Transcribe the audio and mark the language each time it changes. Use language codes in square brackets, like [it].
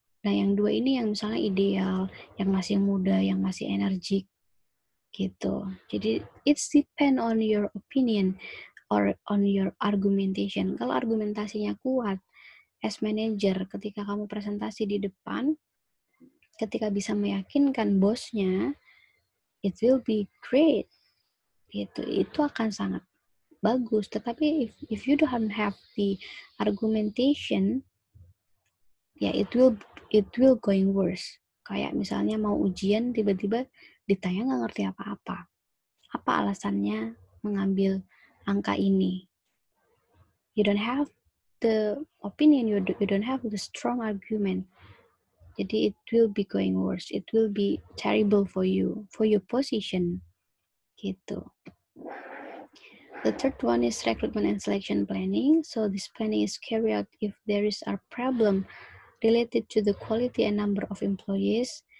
[id] Nah, yang 2 ini yang misalnya ideal, yang masih muda, yang masih energik gitu. [en] Jadi it's depend on your opinion or on your argumentation. [id] Kalau argumentasinya kuat [en] as manager, [id] ketika kamu presentasi di depan, ketika bisa meyakinkan bosnya, [en] it will be great. [id] Itu akan sangat bagus. [en] Tetapi if you don't have the argumentation, ya it will going worse. [id] Kayak misalnya mau ujian, tiba-tiba ditanya nggak ngerti apa-apa. Apa alasannya mengambil angka ini? [en] You don't have the opinion, you don't have the strong argument. Jadi it will be going worse. It will be terrible for you, for your position. Gitu. The third one is recruitment and selection planning. So this planning is carried out if there is a problem related to the quality and number of employees.